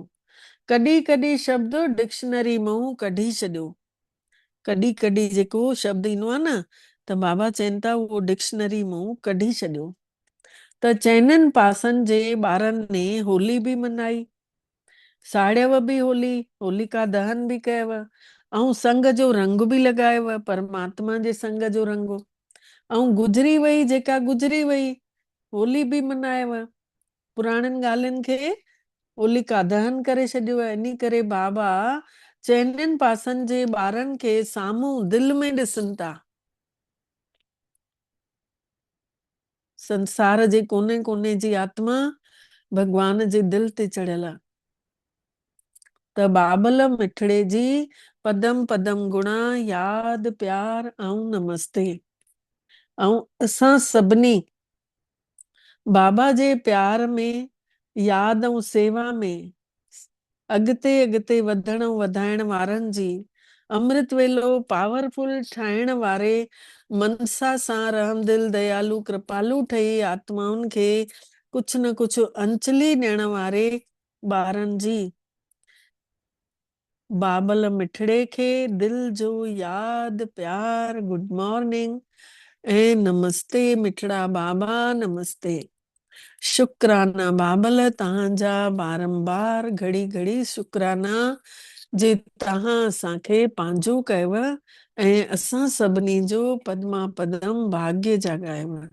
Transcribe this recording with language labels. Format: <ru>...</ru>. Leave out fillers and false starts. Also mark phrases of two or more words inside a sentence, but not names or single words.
<sd>कॾहिं कॾहिं शब्द डिक्शनरी मां कढी छॾियो। कॾहिं कॾहिं जेको शब्द ईंदो आहे न त बाबा चवनि था उहो डिक्शनरी मां कढी छॾियो। त चइनिनि पासनि जे ॿारनि ने होली बि मनाई, साड़ियव बि होली, होलिका दहन बि कयव, ऐं संग जो रंग बि लॻायव, परमात्मा जे संग जो रंग। ऐं गुज़री वई जेका गुज़री वई, होली बि मनायव। पुराणनि ॻाल्हियुनि खे होलिका दहन करे छॾियो आहे। इन करे बाबा चइनिनि पासनि जे ॿारनि खे साम्हूं दिलि में ॾिसनि था। संसार जे कोने कोने जी आत्मा भगवान जे दिल ते चढ़ियल आहे। त बाबल मिठड़े जी पदम पदम गुणा याद प्यार ऐं नमस्ते। ऐं असां सभिनी बाबा जे प्यार में, याद ऐं सेवा में अॻिते अॻिते वधण वधाइण वारनि जी अमृत वेलो पावरफुल ठाहिण वारे मनसा सां रहमदिल दयालु कृपालु ठही आत्माउनि खे कुझु न कुझु अंजलि ॾियण वारे ॿारनि जी बाबल मिठड़े खे दिल जो याद प्यार</sd> <en>good morning</en> <sd>ऐं नमस्ते मिठड़ा बाबा नमस्ते। शुक्राना बाबल तव्हांजा बारंबार घड़ी घड़ी शुक्राना जे तव्हां असांखे पंहिंजो कयव ऐं असां सभिनी जो पदमा पदम भाग्य जाॻायव।</sd>